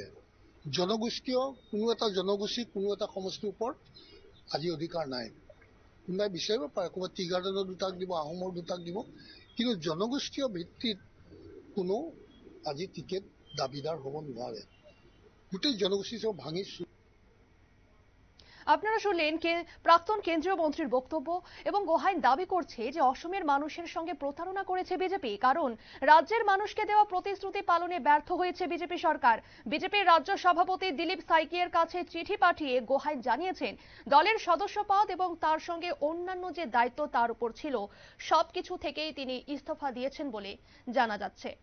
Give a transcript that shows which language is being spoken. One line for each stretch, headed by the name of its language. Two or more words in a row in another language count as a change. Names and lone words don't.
Assamese: জনগোষ্ঠীয় কোনো এটা জনগোষ্ঠী কোনো এটা সমষ্টিৰ ওপৰত আজি অধিকাৰ নাই। কোনোবাই বিচাৰিব পাৰে, ক'ৰবাত
English: tea gardenৰ
Assamese: দুটাক দিব, আহোমৰ দুটাক দিব, কিন্তু জনগোষ্ঠীয় ভিত্তিত কোনো আজি টিকেট দাবীদাৰ হ'ব নোৱাৰে। গোটেই জনগোষ্ঠী সব ভাঙি।
Bangla: আপনারা শুনলেন প্রাক্তন কেন্দ্রীয় মন্ত্রীর বক্তব্য, এবং গোহাইন দাবি করছে যে অসমের মানুষের সঙ্গে প্রতারণা করেছে বিজেপি, কারণ রাজ্যের মানুষকে দেওয়া প্রতিশ্রুতি পালনে ব্যর্থ হয়েছে বিজেপি সরকার। বিজেপির রাজ্য সভাপতি দিলীপ সাইকিয়ের কাছে চিঠি পাঠিয়ে গোহাইন জানিয়েছেন দলের সদস্যপদ এবং তার সঙ্গে অন্যান্য যে দায়িত্ব তার উপর ছিল সবকিছু থেকেই তিনি ইস্তফা দিয়েছেন বলে জানা যাচ্ছে।